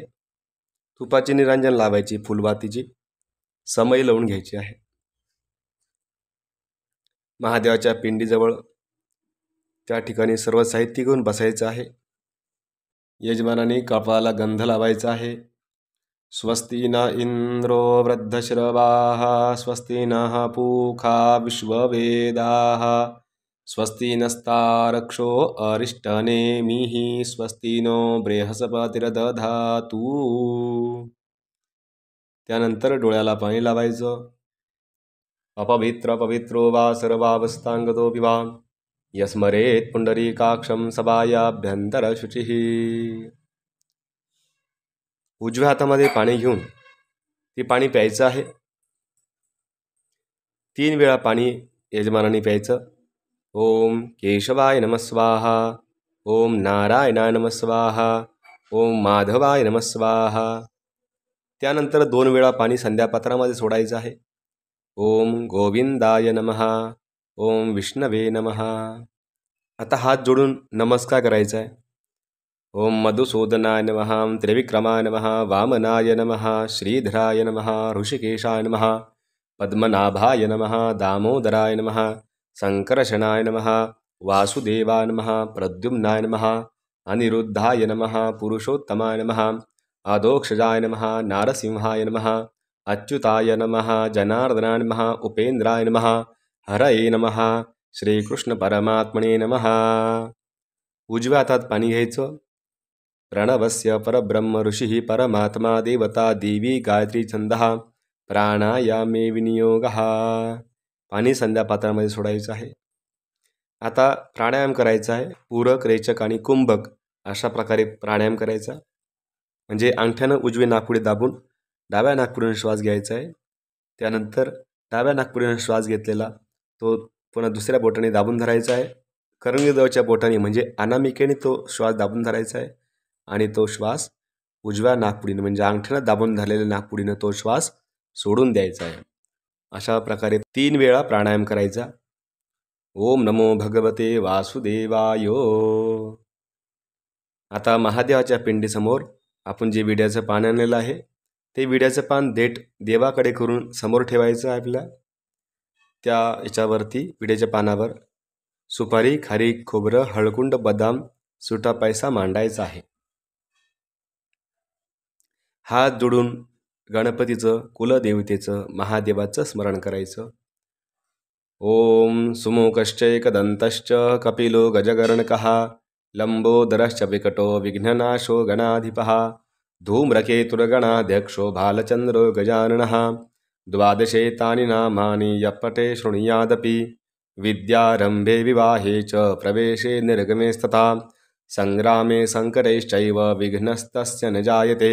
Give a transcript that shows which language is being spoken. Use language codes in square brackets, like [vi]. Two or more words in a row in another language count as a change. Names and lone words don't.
[mr] तुपाची निरांजन लावायची, फुलवातीची समई लावून घ्यायची आहे. महादेवाच्या पिंडीजवळ त्या ठिकाणी सर्व साहित्य घेऊन बसायचं आहे. यजमानाने कपाळाला गंध लावायचा आहे. [sa] स्वस्ति न इंद्रो वृद्धश्रवाः स्वस्ति नः पूषा विश्ववेदाः स्वस्ति नस्तारक्षो अरिष्टनेमिः स्वस्ति नो बृहस्पतिर्दधातु. [mr] त्यानंतर डोळ्याला पाणी लावायचं. [sa] अपवित्र पवित्रो वा सर्वावस्थांगतो विवा यस्मरेत पुंडरीकाक्षं सभायाभ्यंतर शुचिः. [mr] उजव्या हातामध्ये पाणी घेऊन ते पाणी प्यायचं आहे. 3 वेळा पाणी यजमानाने प्यायचं. [sa] ओम केशवाय नमः स्वाहा, ओम नारायणाय नमः स्वाहा, ओम माधवाय नमः स्वाहा. [mr] त्यानंतर 2 वेळा पाणी संध्यापात्रामध्ये सोडायचं आहे. [sa] ओम गोविंदाय नमः, ओम विष्णवे नमः. [mr] आता हात जोडून नमस्कार करायचा आहे. [sa] ओम मधुसूदनाय नमः, त्रिविक्रमाय नमः, वामनाय नमः, श्रीधराय नमः, ऋषिकेशाय नमः, पद्मनाभाय नमः, दामोदराय नमः, संकर्षणाय नमः, वासुदेवाय नमः, प्रद्युम्नाय नमः, अनिरुद्धाय नमः, पुरुषोत्तमाय नमः, अधोक्षजाय नमः, नारसिंहाय नमः, अच्युताय नमः, जनार्दनाय नमः, उपेंद्राय नमः, हरये नमः, श्रीकृष्ण परमात्मने नमः. [mr] उजव्या हातात पाणी घ्यायचं. [sa] प्रणवस्य परब्रह्म ऋषिः परमात्मा देवता देवी गायत्री छंदः प्राणायामे विनियोगः. [mr] पाणी संध्यापात्रामध्ये सोडायचं आहे. आता प्राणायाम करायचा आहे. पूरक, रेचक आणि कुंभक अशा प्रकारे प्राणायाम करायचा. म्हणजे अंगठ्यानं उजवे नाकपुडी दाबून डाव्या नाकपुडीने श्वास घ्यायचा आहे. त्यानंतर डाव्या नाकपुडीने श्वास घेतलेला तो पुन्हा दुसऱ्या बोटाने दाबून धरायचा आहे. करंगीजवळच्या बोटाने म्हणजे अनामिकेने तो श्वास दाबून धरायचा आहे आणि तो श्वास उजव्या नाकपुडीने म्हणजे अंगठ्यानं दाबून धरलेल्या नाकपुडीनं तो श्वास सोडून द्यायचा आहे. अशा प्रकारे 3 वेळा प्राणायाम करायचा. [sa] ओम नमो भगवते वासुदेवाय. [mr] आता महादेवाच्या पिंडीसमोर आपण जे विड्याचं पान आणलेलं आहे ते विड्याचं पान देवाकडे करून समोर ठेवायचं आहे. आपल्या त्या याच्यावरती विड्याच्या पानावर सुपारी, खारीक, खोबरं, हळकुंड, बदाम, सुटा पैसा मांडायचा आहे. हात जोडून गणपतीचं, कुलदेवतेचं, महादेवाचं स्मरण करायचं. [sa] ओम सुमुखश्चैकदन्तश्च कपिलो गजगर्णकः लंबोदरश्च विकटो विघ्ननाशो गणाधिपः धूम्रकेतुर्गणाध्यक्षो भालचन्द्रो गजाननः। 12 तानि नामानि यपटे शृणुयादपि विद्यारम्भे विवाहे च प्रवेशे निर्गमेस्तथा संग्रामे संकटैश्चैव विघ्नस्तस्य न जायते।